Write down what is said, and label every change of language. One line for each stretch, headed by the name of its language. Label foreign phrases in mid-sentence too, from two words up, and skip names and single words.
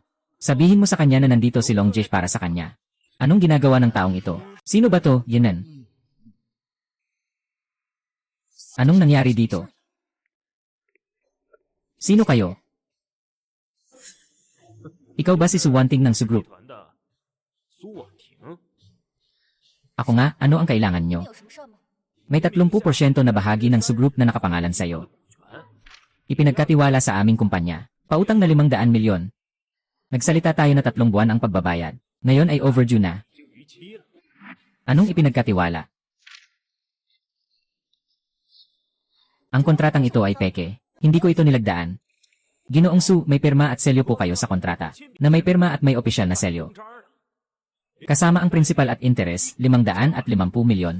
Filipino: Sabihin mo sa kanya na nandito si Long Jish para sa kanya. Anong ginagawa ng taong ito? Sino ba to, Yinan? Anong nangyari dito? Sino kayo? Ikaw ba si Su Wanting ng Su Group?
Chinese: 团的苏婉婷，
Filipino: Ako nga, ano ang kailangan
Chinese: 你
Filipino: nyo?
Chinese: 有什么事吗？
Filipino: May 30% na bahagi ng Su Group na nakapangalan sa'yo. Ipinagkatiwala sa aming kumpanya. Pautang na 500 milyon. Nagsalita tayo na 3 buwan ang pagbabayad. Ngayon ay overdue na.
Chinese: 已经逾期了。
Filipino: Anong ipinagkatiwala? Ang kontratang ito ay peke. Hindi ko ito nilagdaan. Ginoong Su, may pirma at selyo po kayo sa kontrata. Na may pirma at may opisyal na selyo. Kasama ang principal at interest, 550 milyon.